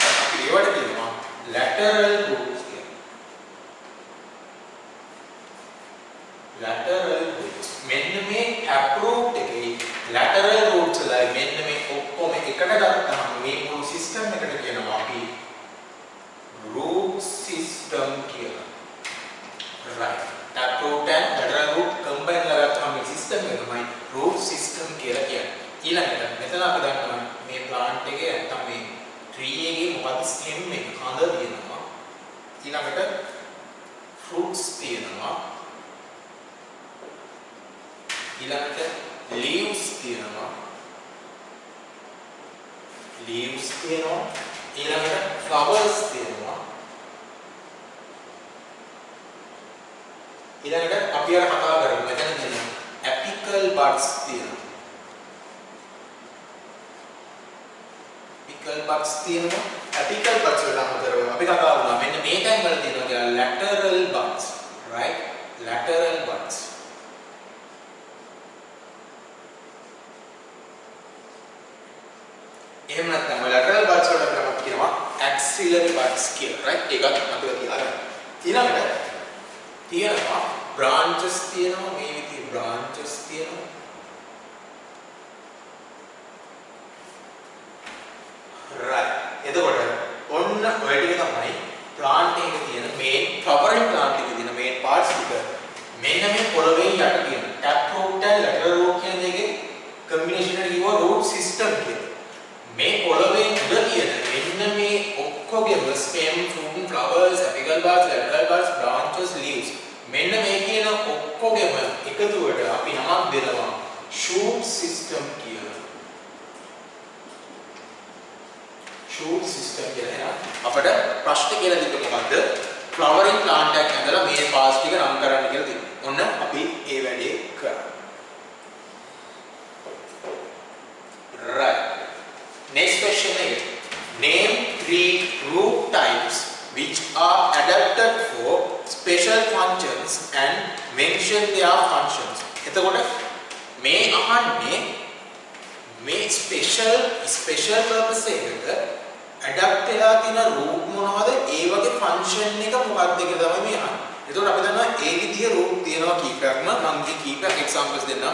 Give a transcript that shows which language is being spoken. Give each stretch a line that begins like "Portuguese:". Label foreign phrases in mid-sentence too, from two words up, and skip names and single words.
Sinhala: අපි ඒවට කියනවා
English: lateral roots
Sinhala: කියලා.
English: lateral roots.
Sinhala: මෙන්න මේ
English: tap root
Sinhala: එකේ
English: lateral roots
Sinhala: වල මෙන්න මේ ඔක්කොම එකට ගත්තාම මේ මුළු system එකට කියනවා අපි
English: root system
Sinhala: කියලා. right.
English: tap root and lateral root combine
Sinhala: කරලා ගත්තාම මේ system එක තමයි
English: root system
Sinhala: කියලා කියන්නේ. ඊළඟට මෙතන අපි දන්නවා මේ plant එකේ නැත්නම් මේ tree එකේ මොකද stem එක කඳ තියෙනවා. ඊළඟට fruits තියෙනවා. ඊළඟට leaves තියෙනවා. ඊළඟට flowers තියෙනවා. ඊළඟට අපි අර කතා කරමු මෙතන තියෙනවා
English: apical buds
Sinhala: තියෙනවා.
English: apical buds
Sinhala: තියෙනවා.
English: apical buds
Sinhala: වල අතරව අපි කතා කරනවා මෙන්න මේ තැන් වල තියෙනවා
English: lateral buds. right. lateral buds.
Sinhala: එහෙම නැත්නම්
English: lateral buds
Sinhala: වලට අපි කියනවා
English: axillary buds
Sinhala: කියලා. right. ඒකත් අපිට කියලා. ඊළඟට තියෙනවා branches තියෙනවා මේ විදිහේ branches තියෙනවා. right. එතකොට ඔන්න ඔය ටික තමයි plant එකේ තියෙන
English: main flowering plant
Sinhala: එකේ තියෙන
English: main parts
Sinhala: ටික. මෙන්න මේ පොළවේ යට තියෙන
English: tap root and lateral root
Sinhala: කියන දෙකේ combination එකට කියනවා
English: root system
Sinhala: කියලා. මේ පොළවේ උඩ තියෙන මෙන්න මේ ඔක්කොගේම
English: stem, fruit, flowers, apical buds, lateral buds, branches, leaves
Sinhala: මෙන්න මේ කියන ඔක්කොගේම එකතුවට අපි නමක් දෙනවා
English: shoot system
Sinhala: කියලා.
English: shoot system
Sinhala: කියලා අපිට ප්‍රශ්න කියලා දෙන්න මොකද්ද?
English: flowering plant
Sinhala: එකක් ඇඳලා මේ parts ටික නම් කරන්න කියලා දෙනවා. ඔන්න අපි ඒ වැඩේ කරා. right.
English: next question is name 3 root types which are adapted for special functions and mention their functions.
Sinhala: එතකොට මේ අහන්නේ මේ
English: special purpose
Sinhala: එකකට adapt වෙලා තියෙන root මොනවද? ඒ වගේ function එක මොකක්ද කියලා තමයි මේ අහන්නේ. එතකොට අපි දන්නවා ඒ විදිහේ root තියෙනවා කීපයක් නම් මම කීපයක් examples දෙන්නම්.